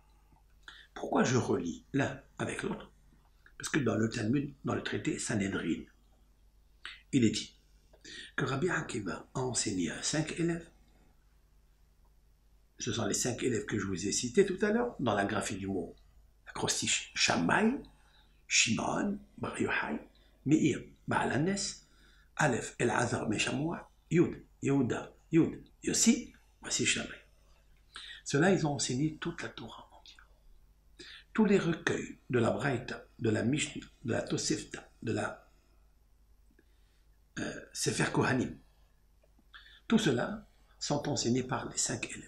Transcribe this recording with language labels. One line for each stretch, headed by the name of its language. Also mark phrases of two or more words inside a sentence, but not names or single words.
French: Pourquoi je relie l'un avec l'autre? Parce que dans le Talmud, dans le traité Sanhedrin, il est dit que Rabbi Akiva a enseigné à 5 élèves. Ce sont les 5 élèves que je vous ai cités tout à l'heure, dans la graphie du mot acrostiche Shammai, Shimon, Bar Yochai, Meir, Baal Hanes, Aleph, Elazar, Meshamoua, Yud, Yehuda, Yud, Yossi, voici Shammai. Ceux-là, ils ont enseigné toute la Torah entière. Tous les recueils de la Braïta, de la Mishnah, de la Tosefta, de la Sefer Kohanim, tout cela sont enseignés par les 5 élèves.